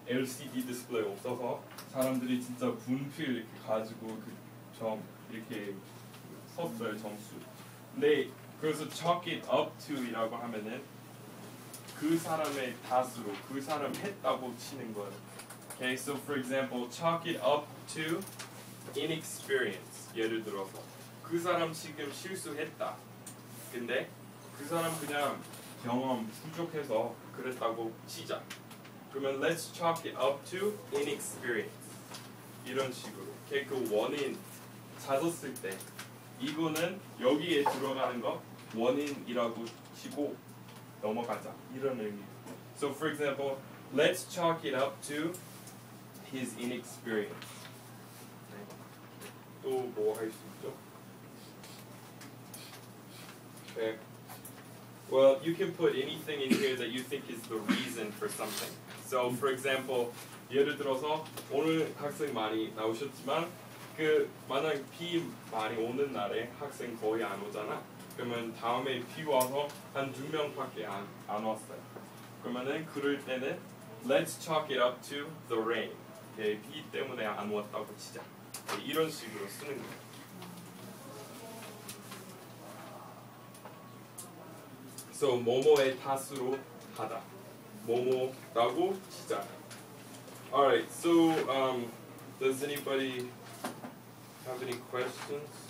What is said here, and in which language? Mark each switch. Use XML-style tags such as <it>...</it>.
<ko>LCD 디스플레이 없어서 사람들이 진짜 분필 이렇게 가지고 그 점 이렇게 썼어요, 점수. 근데 그래서 chalk it up to이라고 하면은 그 사람의 탓으로 그 사람 했다고 치는 거예요.</ko> <en>Okay, so for example, chalk it up to inexperience.</en> <ko>예를 들어서 그 사람 지금 실수했다. 근데 그 사람 그냥 경험 부족해서 그랬다고 치자.</ko> <en>그러면 let's chalk it up to inexperience.</en> <ko>이런 식으로. Okay, 그 원인 찾았을 때 이거는 여기에 들어가는 거 원인이라고 치고 넘어가자. 이런 의미.</ko> <en>So for example, let's chalk it up to his inexperience.</en> <ko>또 뭐 할 수 있죠?</ko> <en>Okay. Well, you can put anything in here that you think is the reason for something. So, for example,</en> <ko>예를 들어서 오늘 학생 많이 나오셨지만 그 만약 비 많이 오는 날에 학생 거의 안 오잖아. 그러면 다음에 비 와서 한 2명밖에 안 왔어요. 그러면은 그럴 때는</ko> <en>let's chalk it up to the rain.</en> <ko>Okay, 비 때문에 안 왔다고 치자. 이런 식으로 쓰는 거예요. So 뭐뭐의 탓으로 하다. 뭐뭐라고 치자.</ko> <en>Alright, so does anybody have any questions?</en>